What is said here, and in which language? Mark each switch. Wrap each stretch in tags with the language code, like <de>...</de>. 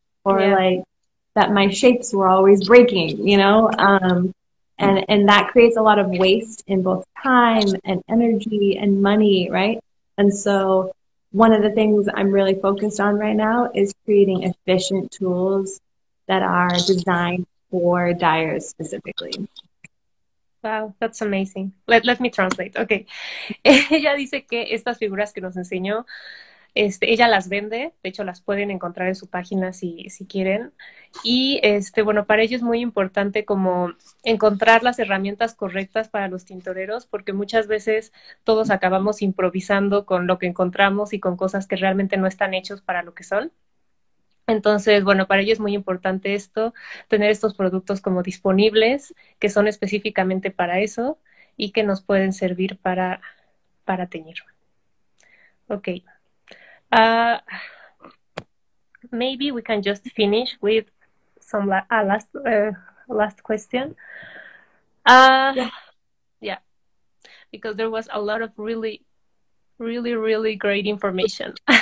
<en>Or like that my shapes were always breaking, and that creates a lot of waste in both time and energy and money, right? And so one of the things I'm really focused on right now is creating efficient tools that are designed for dyers specifically. Wow, that's amazing. Let me translate. Okay.</en> <es>Ella dice que estas figuras que nos enseñó, ella las vende, de hecho las pueden encontrar en su página si quieren. Y bueno, para ella es muy importante como encontrar las herramientas correctas para los tintoreros, porque muchas veces todos acabamos improvisando con lo que encontramos y con cosas que realmente no están hechos para lo que son. Entonces, bueno, para ello es muy importante tener estos productos como disponibles, que son específicamente para eso y que nos pueden servir para teñir. Ok.</es> <en>Maybe we can just finish with some last question. Yeah, because there was a lot of really, really, really great information.</en>